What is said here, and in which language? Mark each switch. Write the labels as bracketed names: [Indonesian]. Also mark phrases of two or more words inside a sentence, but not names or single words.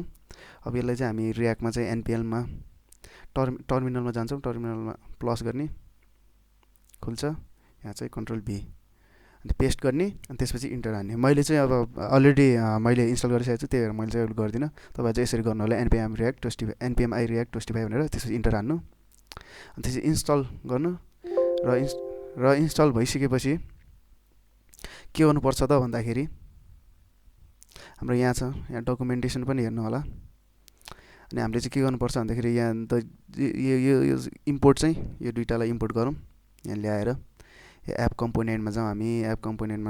[Nepali] अब यसलाई चाहिँ हामी रियाक्टमा चाहिँ एनपिएलमा टर्मिनलमा जान्छौँ। टर्मिनलमा प्लस गर्ने खुल्छ। यहाँ चाहिँ [English] control V [Nepali] अनि पेस्ट गर्ने अनि त्यसपछि इन्टर हान्ने। मैले चाहिँ अब अलरेडी मैले इन्स्टल गरिसकेको छु त्यही भएर मैले चाहिँ गर्दिनँ। तपाईँ चाहिँ यसरी गर्नु होला [English] npm react toastify npm i react toastify [Nepali] भनेर त्यसपछि इन्टर हान्नु अनि त्यसपछि इन्स्टल गर्नु र इन्स्टल भइसकेपछि के गर्नुपर्छ त भन्दाखेरि हाम्रो यहाँ छ यहाँ डकुमेन्टेसन पनि हेर्नु होला। अनि हामीले चाहिँ के गर्नुपर्छ भन्दाखेरि यहाँ त यो इम्पोर्ट चाहिँ यो दुइटालाई इम्पोर्ट गरौँ यहाँ ल्याएर यो एप कम्पोनेन्टमा जाउँ हामी एप कम्पोनेन्टमा